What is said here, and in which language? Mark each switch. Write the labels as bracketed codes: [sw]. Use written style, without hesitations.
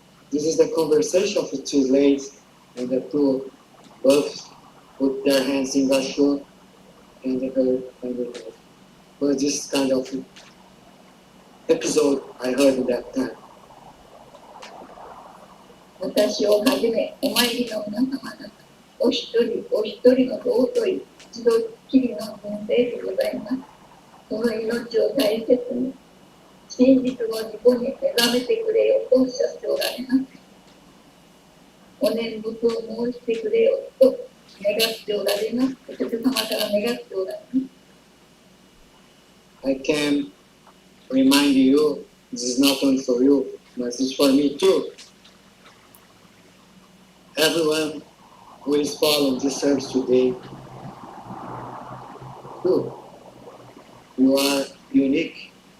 [en] This is the conversation of the two ladies, and the two both put their hands in Gasho and her and the head. But this kind of episode I heard at that time. [ja] 私をはじめ、お参りの皆様方、お一人お一人の尊い一度きりの人生でございます。その命を大切に、真実の自己に目覚めてくれよとおっしゃっておられます。お念仏を申してくれよと願っておられます。仏様から願っておられます。 [en] I can remind you, this is not only for you, but it's for me too. Everyone who is following this service today, you are unique.